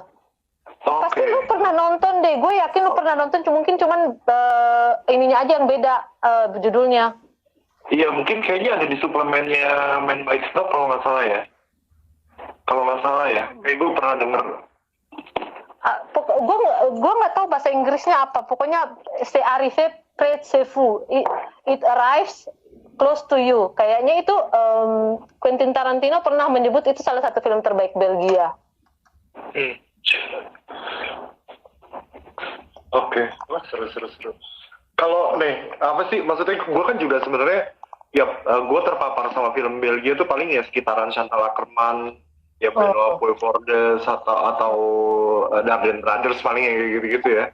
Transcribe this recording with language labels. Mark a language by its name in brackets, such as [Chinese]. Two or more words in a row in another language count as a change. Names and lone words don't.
[Indonesian] Pasti lu pernah nonton deh, gue yakin lu pernah nonton, mungkin cuman ininya aja yang beda judulnya. Iya, mungkin kayaknya ada di suplemennya Man by Stop kalau nggak salah ya. Kayak gue pernah denger. Gue nggak tahu bahasa Inggrisnya apa, pokoknya [French] c'est arrivé près de vous, [English] it arrives close to you. [Indonesian] Kayaknya itu Quentin Tarantino pernah menyebut itu salah satu film terbaik Belgia. Oke. Wah, seru. Kalau maksudnya gue kan juga sebenarnya gue terpapar sama film Belgia tuh paling ya sekitaran Chantal Akerman, ya Benoit Poelvoorde atau Dardenne Brothers paling yang gitu-gitu ya.